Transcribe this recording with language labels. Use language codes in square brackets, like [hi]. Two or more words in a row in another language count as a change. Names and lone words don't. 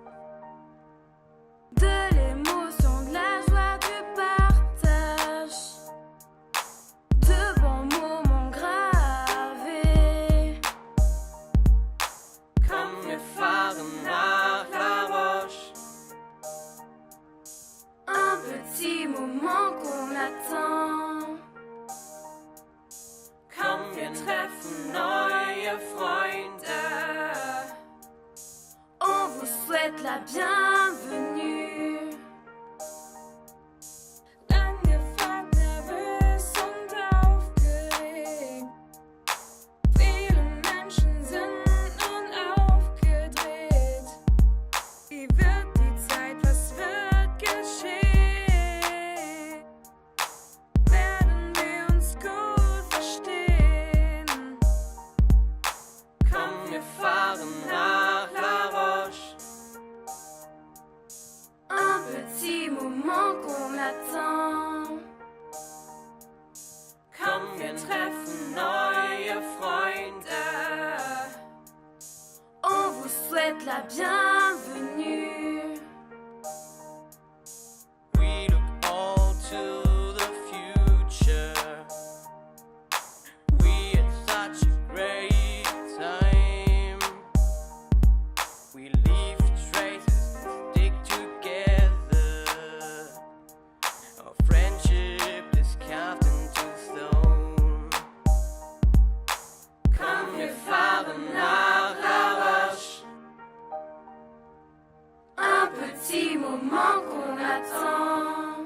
[fr] De l'émotion, de la joie, du partage. De bons moments gravés. [de] Komm, wir fahren nach La Roche. [fr] Un petit moment qu'on attend. [de] Komm, wir treffen neue Freunde. [fr] On vous souhaite la bienvenue. [de] Angefragt, nervös und aufgeregt. Viele Menschen sind unaufgedreht. Wie wird die Zeit, was wird geschehen? Werden wir uns gut verstehen? Komm, wir fahren nach La Roche. [fr] Un petit moment qu'on attend. [de] Komm, wir treffen neue Freunde. [fr] On vous souhaite la bienvenue. [en] We look all to the future. We had such a great time. We leave traces, stick together. Our friendship is carved into stone. [de] Komm, wir fahren nach La Roche. [fr] Un petit moment qu'on attend.